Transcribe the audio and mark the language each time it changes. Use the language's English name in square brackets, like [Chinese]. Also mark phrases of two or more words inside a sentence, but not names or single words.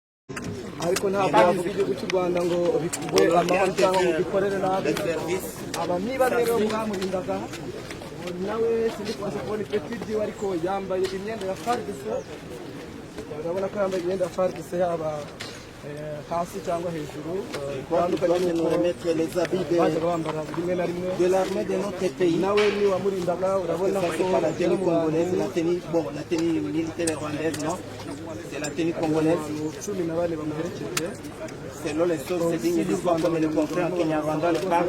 [Kinyarwanda] ariko ntabwo bavuga igihugu cy'u Rwanda ngo bikugwe amahoro cyangwa ngo bikorere nabi. Aba niba rero mwamurindaga nawe sindi kubasha kubona ipeti ryiwe ariko yambaye imyenda ya FARDC. Urabona ko yambaye imyenda ya FARDC yaba hasi cyangwa hejuru. Bitandukanye no [French] remettre les habits de l'armée de notre pays. [Kinyarwanda] Nawe ni wamurindaga urabona ko [French] la tenue congolaise, la tenue militaire rwandaise, non? C'est la tenue congolaise. Selon les sources, c'est digne d'histoire comme le confrère Kenya-Rwanda le parle.